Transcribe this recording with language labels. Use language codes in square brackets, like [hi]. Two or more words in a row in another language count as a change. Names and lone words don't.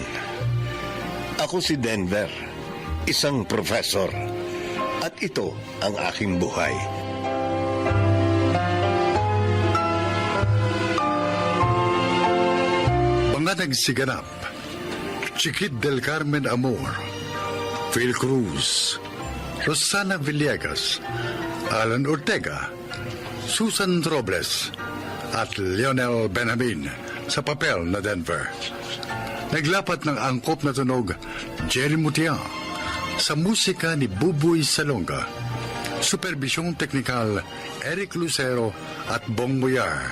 [tl] Ako si Denver, isang professor, at ito ang aking buhay. Mga nagsiganap, Chiquit del Carmen Amor, Phil Cruz, Rosana Villegas, Alan Ortega, Susan Robles, at Lionel Benjamin sa papel na Denver. Naglapat ng angkop na tunog Jerry Mutia sa musika ni Buboy Salonga. Supervisyong teknikal Eric Lucero at Bong Muyar.